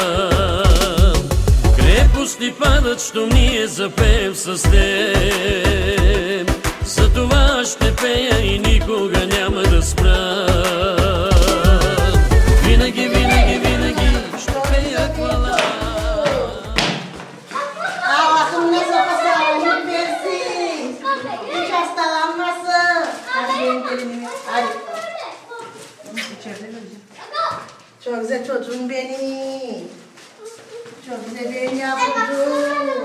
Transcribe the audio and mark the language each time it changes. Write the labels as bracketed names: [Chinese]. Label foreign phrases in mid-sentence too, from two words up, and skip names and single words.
[Bulgarian] Крепости падат, щом ние запеем с теб. Затова ще пея и никога няма да спра. Винаги, винаги, винаги ще пея хвала. [Turkish] Allah'ım ne sapasağlam versin. Hiç hastalanmasın. Hadi benim elimi. Hadi. Çok güzel çocuğum benim. Çok güzel benim yavrucuğum.